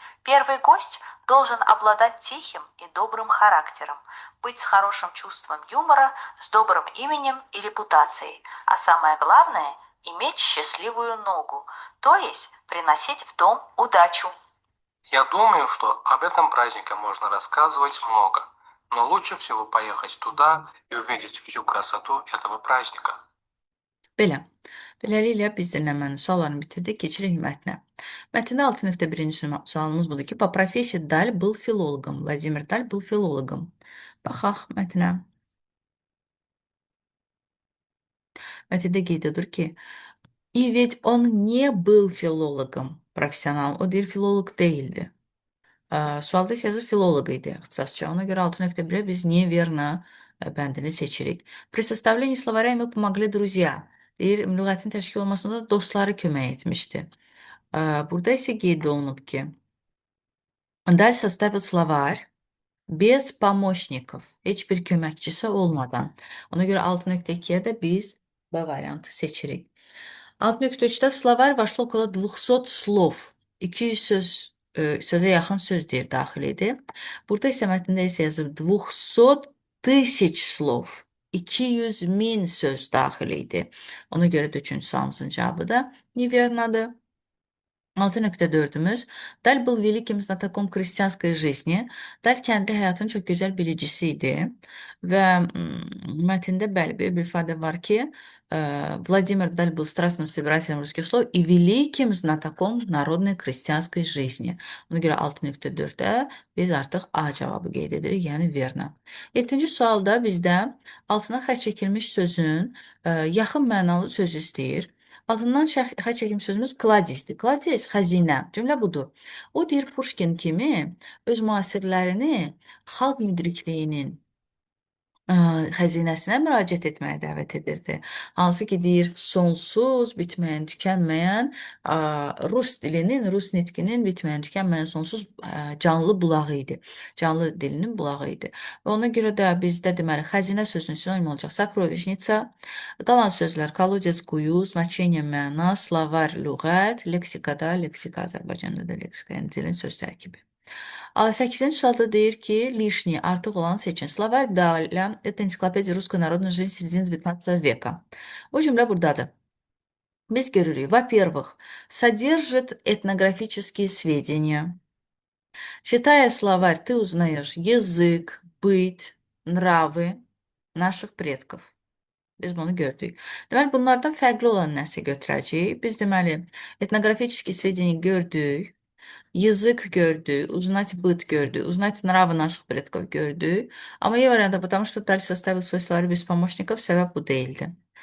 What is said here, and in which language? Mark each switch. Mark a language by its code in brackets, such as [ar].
[ru] Первый гость должен обладать тихим и добрым характером, быть с хорошим чувством юмора, с добрым именем и репутацией, а самое главное – иметь счастливую ногу, то есть приносить в дом удачу. Я думаю, что об этом празднике можно рассказывать много, но лучше всего поехать туда и увидеть всю красоту этого праздника. [az] Belə. Beləliklə biz dinləmənin suallarını bitirdik. Keçirik mətnə. Mətndə 6.1-ci sualımız budur ki, [ru] по профессии Даль был филологом. Владимир Даль был филологом. [az] Baxaq mətnə. Mətndə qeyd edir ki, [ru] и ведь он не был филологом, профессионалом. [az] O deyir, filoloq deyildi. Sualda isə yazır filoloq idi ixtisasca. Ona görə 6.1-ə biz неверно bəndini seçirik. [ru] При составлении словаря ему помогли друзья. [az] Deyir, lüğətin təşkil olmasında dostları kömək etmişdi. Burada isə qeyd olunub ki, [ru] Даль составил словарь без помощников. [az] Heç bir köməkçisi olmadan. Ona görə 6.2-yə də biz B variantı seçirik. [ru] 6.3-də словарь вошло около 200 слов. [az] 200 sözə yaxın söz deyir daxil idi. Burada isə mətndə isə yazıb [ru] 200 тысяч слов. [az] 200 min söz daxil idi. Ona görə də üçüncü sualımızın cavabı da неверноdur. [ru] 6.4-ümüz Даль был великим знатоком крестьянской жизни. [az] Даль kəndi həyatının çox gözəl bilicisi idi və mətndə bəli bir ifadə var ki, [ru] Владимир Даль был страстным собирателем русских слов и великим знатоком народной крестьянской жизни. [az] Ona görə 6.4-də biz artıq A cavabı qeyd edirik, yəni verna. 7-ci sualda bizdə altına xətt çəkilmiş sözün yaxın mənalı sözü istəyir. Altından xətt çəkilmiş sözümüz kladisdir. Kladis xəzinə. Cümlə budur. O deyir Puşkin kimi öz müasirlərini xalq müdrikliyinin xəzinəsinə müraciət etməyə dəvət edirdi. Hansı ki deyir sonsuz, bitməyən, tükənməyən rus dilinin, rus nitqinin bitməyən, tükənməyən sonsuz canlı bulağı idi. Canlı dilinin bulağı idi. Və ona görə də bizdə deməli xəzinə sözünün sinonim olacaq сокровищница. Qalan sözlər колодец, quyu, значение, məna, словарь, lüğət, leksikada, leksika Azərbaycanda da leksika, yəni dilin söz tərkibi. 8-ci sualda deyir ki, лишний, artıq olan seçin. [ru] Словарь Даля, это энциклопедия русской народной жизни середины 19 века. [az] O cümlə buradadır. Biz görürük, [ru] во-первых, содержит этнографические сведения. Читая словарь, ты узнаешь язык, быт, nравы наших предков. [az] Biz bunu gördük. Deməli, bunlardan fərqli olan nəsə götürəcəyik. Biz deməli, [ru] etnoqrafические сведения [az] gördük. [ru] Язык gördük, узнать быт gördük, узнать нравы наших предков gördük. [az] Amma E variantı, [ru] потому что Даль составил свой словарь без помощников, [az] səbəb bu deyildi.